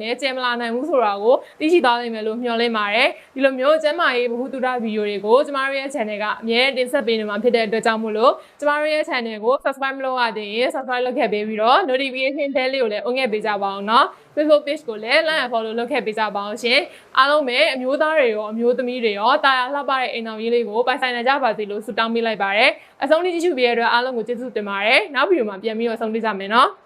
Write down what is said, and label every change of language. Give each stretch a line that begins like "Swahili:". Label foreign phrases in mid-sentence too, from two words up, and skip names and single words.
Burmese: နဲ့ကျဲမလာနိုင်ဘူးဆိုတာကိုသိရှိသွားနိုင်မယ်လို့မျှော်လင့်ပါတယ်ဒီလိုမျိုးကျမ်းမာရေးဗဟုသုတဗီဒီယိုတွေကိုကျမတို့ရဲ့ channel ကအမြဲတင်ဆက်ပေးနေမှာဖြစ်တဲ့အတွက်ကြောင့်မို့လို့ကျမတို့ရဲ့ channel ကို subscribe မလုပ်ရသေးရင် subscribe လုပ်ခဲ့ပေးပြီးတော့
English: notification bell
Burmese: လေးကိုလည်း on ခဲ့ပေးကြပါအောင်နော်
English: Facebook page
Burmese: ကိုလည်း
English: like and follow
Burmese: လုပ်ခဲ့ပေးကြပါအောင်ရှင်အားလုံးပဲအမျိုးသားတွေရောအမျိုးသမီးတွေရောတာယာလှပတဲ့အိမ်တော်ကြီးလေးကိုပိုင်ဆိုင်နိုင်ကြပါစေလို့ဆုတောင်းပေးလိုက်ပါတယ်အဆုံးထိကြည့်ရှုပေးရတဲ့အတွက်အားလုံးကိုကျေးဇူးတင်ပါတယ်နောက်ဗီဒီယိုမှာပြန်ပြီးတော့ဆုံတွေ့ကြမယ်နော်